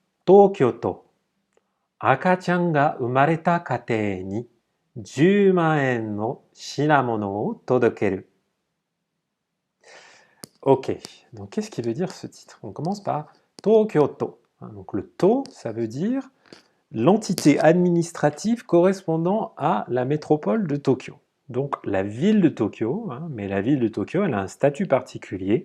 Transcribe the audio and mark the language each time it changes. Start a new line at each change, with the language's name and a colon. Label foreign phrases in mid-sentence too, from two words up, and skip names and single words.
Japanese: 東京都赤ちゃんが生まれた家庭に10万円の品物を届ける.
French: Ok, donc qu'est-ce qui veut dire ce titre? On commence par Tokyoto. Donc le to, ça veut dire l'entité administrative correspondant à la métropole de Tokyo. Donc la ville de Tokyo, mais la ville de Tokyo, elle a un statut particulier.